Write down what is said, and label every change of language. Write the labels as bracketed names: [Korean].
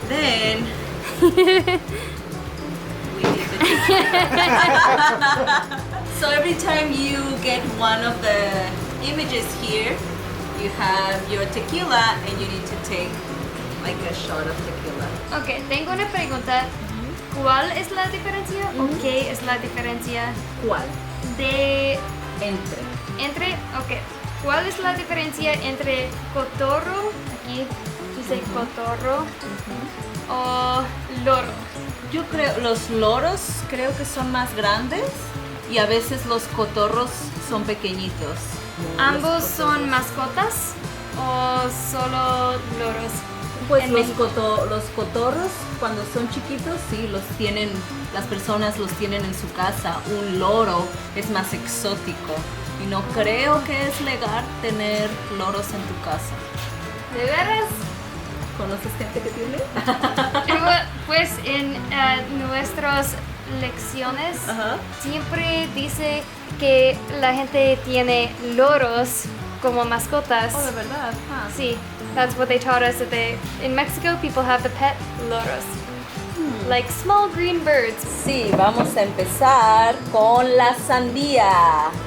[English] Then we did the So every time you get one of the images here, you have your tequila and you need to take like a shot of tequila. [Spanish] Ok, tengo una pregunta. ¿Cuál es la diferencia o qué es la diferencia ¿Cuál? de Entre. ok, ¿cuál es la diferencia entre cotorro, aquí dice cotorro, o loro? Yo creo, los loros creo que son más grandes y a veces los cotorros son pequeñitos. ¿Ambos son mascotas o solo loros? Pues en los, México? los cotorros cuando son chiquitos sí los tienen, las personas los tienen en su casa. Un loro es más exótico y no creo que es legal tener loros en tu casa. ¿De veras? ¿Conoces gente que tiene? Pues en nuestras lecciones siempre dice que la gente tiene loros como mascotas. Oh, de verdad. [English] Sí, that's what they taught us. That in Mexico, people have the pet loros, like small green birds. [Spanish] Sí, vamos a empezar con la sandía.